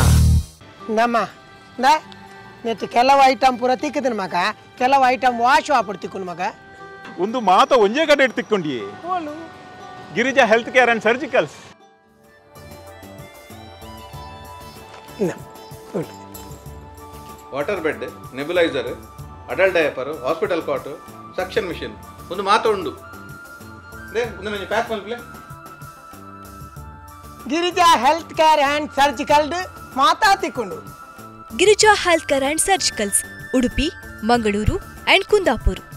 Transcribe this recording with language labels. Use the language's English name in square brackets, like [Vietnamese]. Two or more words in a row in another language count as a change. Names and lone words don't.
[Tulu] Nama, da, netu kelavu item pura tikkidin maga, kelavu item wash apadu tikkunu maga. Undu maata onje kade tikkondiye. Holu. Girija Healthcare and Surgicals. Na. Holu. [English] Water bed, nebulizer, adult diaper, hospital cot, suction machine. [Tulu] Undu maata undu. Girija Healthcare and Surgical Mata Tikkundu. Girija Healthcare and Surgicals, Udupi, Mangaluru and Kundapur.